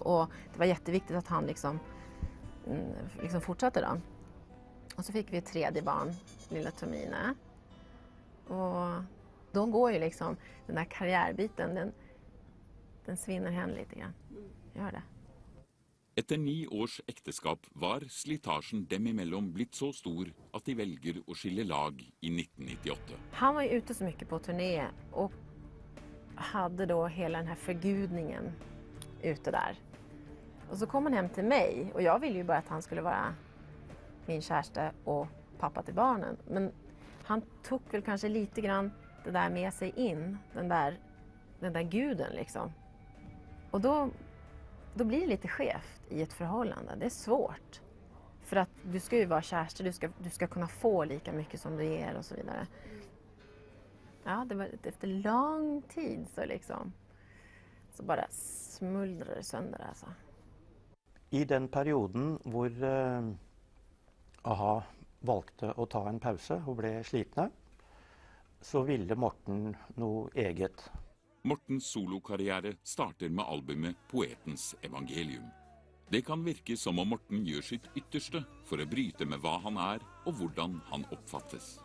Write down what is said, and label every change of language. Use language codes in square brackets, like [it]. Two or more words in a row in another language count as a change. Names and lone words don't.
[sv] Och det var jätteviktigt att han liksom fortsatte då. Och så fick vi ett 3:e barn, lilla Tomine. Och då går ju liksom den där karriärbiten, den svinner hen lite grann. Gör det. [no] Etter 9 års ekteskap var slitasjen dem imellom blitt så stor at de velger å skille lag i 1998. [sv] Han var ju ute så mycket på turné och hade då hela den här förgudningen ute där. Och så kom han hem till mig och jag ville ju bara att han skulle vara min kärste och pappa till barnen. Men han tog väl kanske lite grann det där med sig in, den där guden liksom. Och då blir det lite skevt i ett förhållande. Det är svårt. För att du ska ju vara kärste, du ska kunna få lika mycket som du ger och så vidare. Ja, det var efter lång tid så bara smuldrar det sönder alltså. [no] I den perioden hvor a-ha valgte å ta en pause og ble slitne, så ville Morten noe eget. Mortens solokarriere starter med albumet Poetens evangelium. Det kan virke som om Morten gjør sitt ytterste for å bryte med hva han er og hvordan han oppfattes.